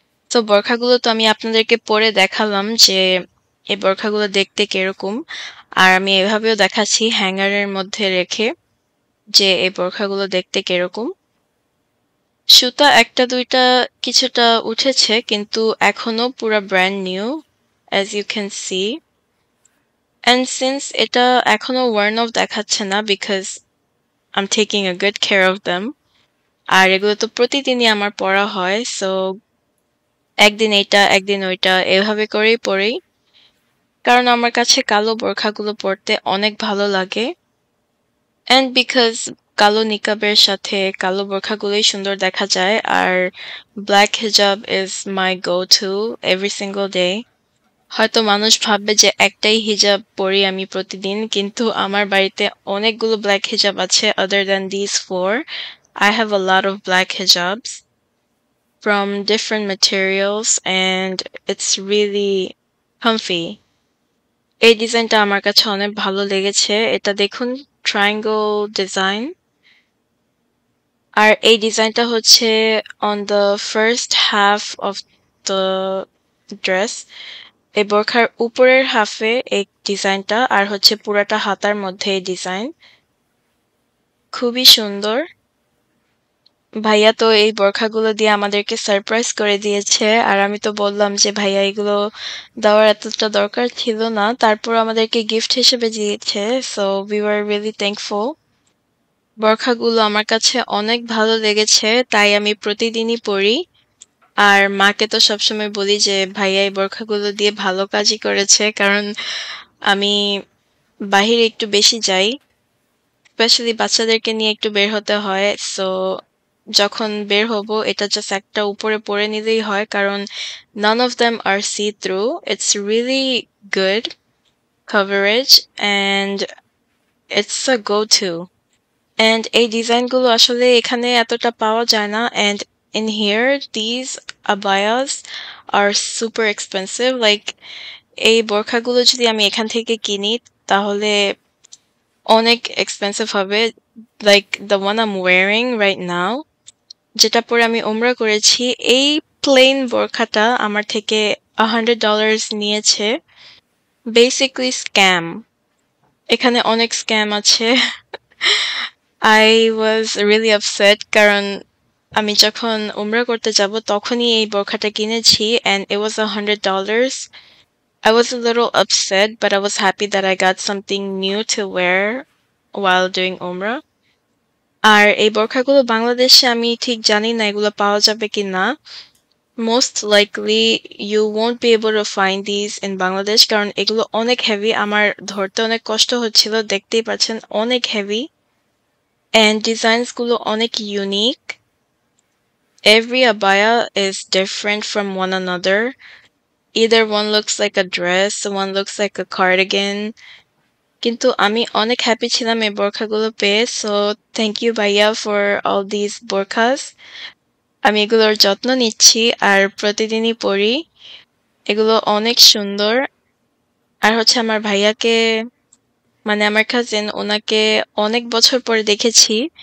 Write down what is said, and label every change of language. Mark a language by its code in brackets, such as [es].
[bn] তো বোরখাগুলো তো আমি আপনাদেরকে পরে দেখালাম যে এই বোরখাগুলো দেখতে কিরকম, আর আমি এভাবেও দেখাচ্ছি হ্যাঙ্গারের মধ্যে রেখে যে এই বোরখাগুলো দেখতে কিরকম। সুতা একটা দুইটা কিছুটা উঠেছে, কিন্তু এখনো পুরা brand new, [en] as you can see. And since [bn] এটা এখনো [en] worn off [bn] দেখাচ্ছে না, [en] because I'm taking a good care of them. [bn] আর এগুলো তো প্রতিদিনই আমার পরা হয়, so একদিন এইটা একদিন ওইটা এভাবে করেই পরি, কারণ আমার কাছে কালো বোরখাগুলো পরতে অনেক ভালো লাগে। And because কালো নিকাবের সাথে কালো বোরখাগুলোই সুন্দর দেখা যায়, আর ব্ল্যাক হিজাব [en] is my go-to every single day. [bn] হয়তো মানুষ ভাববে যে একটাই হিজাব পরি আমি প্রতিদিন, কিন্তু আমার বাড়িতে অনেকগুলো ব্ল্যাক হিজাব আছে [en] other than these four. I have a lot of black hijabs from different materials and it's really comfy. [bn] এই ডিজাইনটা আমার কাছে অনেক ভালো লেগেছে। এটা দেখুন, ট্রায়াঙ্গল ডিজাইন। আর এই ডিজাইনটা হচ্ছে [en] on the first half of the dress. [bn] এই বোরখার উপরের হাফে এই ডিজাইনটা, আর হচ্ছে পুরাটা হাতার মধ্যে এই ডিজাইন। খুবই সুন্দর। ভাইয়া তো এই বোরখাগুলো দিয়ে আমাদেরকে সারপ্রাইজ করে দিয়েছে, আর আমি তো বললাম যে ভাইয়া এগুলো দেওয়ার এতটা দরকার ছিল না, তারপর আমাদেরকে গিফট হিসেবে দিয়েছে, so [en] We were really thankful. [bn] বোরখাগুলো আমার কাছে অনেক ভালো লেগেছে, তাই আমি প্রতিদিনই পরি। আর মাকে তো সবসময় বলি যে ভাইয়া এই বোরখাগুলো দিয়ে ভালো কাজই করেছে, কারণ আমি বাহিরে একটু বেশি যাই, স্পেশালি বাচ্চাদেরকে নিয়ে একটু বের হতে হয়, সো যখন বের হব এটা জাস্ট একটা উপরে পরে নিলেই হয়, কারণ [en] none of them are see through. It's really good coverage and it's a go-to. And [bn] এই ডিজাইনগুলো আসলে এখানে এতটা পাওয়া যায় না, [en] and in here these abayas are super expensive. [bn] Like এই বোরখাগুলো যদি আমি এখান থেকে কিনি তাহলে অনেক এক্সপেন্সিভ হবে। Like [en] the one I'm wearing right now, [bn] যেটা পরে আমি উমরা করেছি, এই প্লেন বোরখাটা আমার থেকে $100 নিয়েছে। বেসিক্যালি স্ক্যাম, এখানে অনেক স্ক্যাম আছে। [en] I was really upset, [bn] কারণ আমি যখন উমরা করতে যাব তখনই এই বোরখাটা কিনেছি [en] and it was $100. I was a little upset, but I was happy that I got something new to wear while doing Umrah. [bn] আর এই বোরখাগুলো বাংলাদেশে আমি ঠিক জানি না এগুলো পাওয়া যাবে কি না। [en] Most likely you won't be able to find these in Bangladesh, [bn] কারণ এগুলো অনেক হেভি, আমার ধরতে অনেক কষ্ট হচ্ছিল, দেখতেই পাচ্ছেন অনেক হেভি, and designs গুলো অনেক unique. [en] Every abaya is different from one another. Either one looks like a dress, one looks like a cardigan. [bn] কিন্তু আমি অনেক হ্যাপি ছিলাম এই বোরখাগুলো পেয়ে, সো [en] Thank you ভাইয়া for all this burqas. [bn] আমি এগুলোর যত্ন নিচ্ছি আর প্রতিদিনই পরি, এগুলো অনেক সুন্দর। আর হচ্ছে আমার ভাইয়াকে, মানে আমার কাজিন, ওনাকে অনেক বছর পরে দেখেছি।